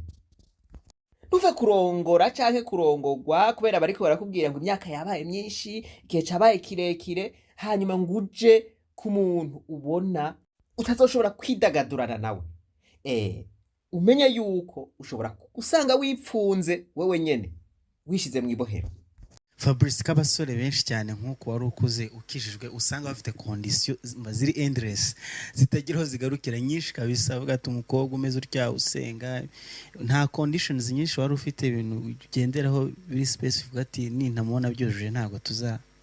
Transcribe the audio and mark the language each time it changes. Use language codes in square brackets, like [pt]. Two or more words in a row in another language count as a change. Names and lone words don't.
[rn] Ntuve kurongora canke kurongorwa kubera bariko barakubwira ngo imyaka yabaye myinshi, igihe cabaye kirekire, hanyuma nguje ku muntu ubona utazoshobora kwidagadurana nawe. Umenya yuko ushobora usanga wipfunze wewe nyene wishize mu ibohero. Fabrice, k'abasore benshi cyane nk'uko wari ukuze ukijijwe usanga bafite condition ziri endless zitagiraho zigarukira nyinshi kabisa, avuga ati umukobwa umeze utya usenga, nta conditions nyinshi wari ufite, ibintu ugenderaho biri specific ati nintamubona byujuje ntabwo tuza.